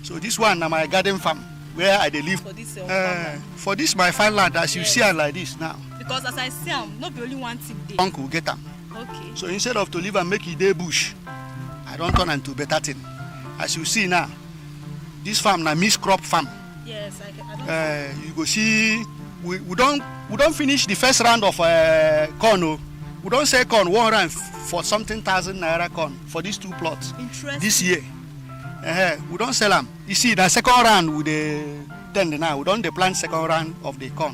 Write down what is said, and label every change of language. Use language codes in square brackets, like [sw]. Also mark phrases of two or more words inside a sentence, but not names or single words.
[pcm] So this one na my garden farm where I dey live. For this my fine land as you see am like this now. Because as I see am, no be only one thing dey. Uncle get am. Okay. So instead of to leave and make e dey bush, I don turn am to better thing. As you see now, this farm na mixed crop farm. Yes, I you go see we don't finish the first round of corn. Oh. We don't sell corn 140 something thousand naira corn for these 2 plots this year. We don't sell them. You see, the second round with the tend now. We don't plant second round of the corn.